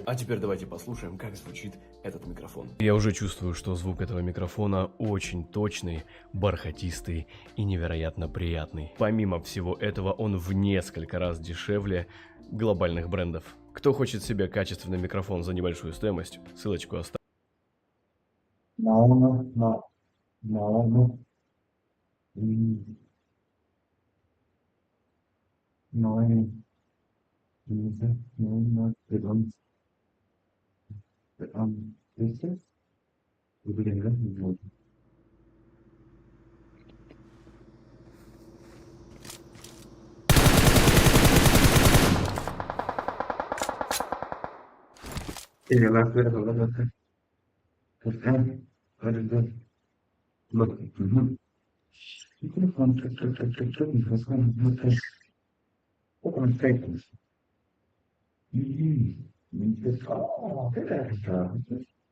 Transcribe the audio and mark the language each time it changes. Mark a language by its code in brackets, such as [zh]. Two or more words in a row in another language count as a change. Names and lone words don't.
[ru] А теперь давайте послушаем, как звучит этот микрофон. Я уже чувствую, что звук этого микрофона очень точный, бархатистый и невероятно приятный. Помимо всего этого, он в несколько раз дешевле глобальных брендов. Кто хочет себе качественный микрофон за небольшую стоимость, ссылочку оставлю. [es] No. Perdón. ¿Dices? Sí, la acuerdo, la otra. [en] Look. You could have gone to open statements. Oh, good.